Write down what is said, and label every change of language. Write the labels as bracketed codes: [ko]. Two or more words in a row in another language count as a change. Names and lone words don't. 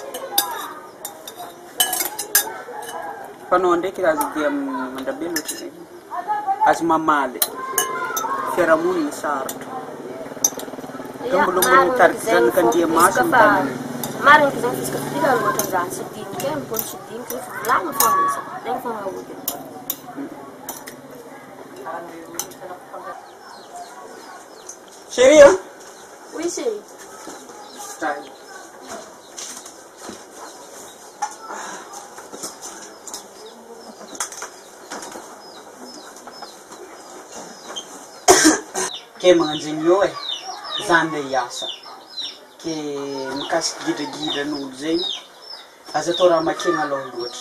[mg] Fanao ndraiky azy dia mandrabe loatra zegny. Azy mamaly. Fiarahamoniny sarotra. Tombolombo mitariky zanaka Andriamasina mitany. Marina ko zany fisaka fidila loatra za tsy diniko e, mbola tsy diniko rehefa volagna fa misy. Zegny fa mahaody. [fr] Chérie, hein? Oui, chérie. [mg] Ke magnanjegny eo e, za andeha hiasa. Ke mikasiky gidragidran'olo zegny, aza atao raha makegna aloha loatra.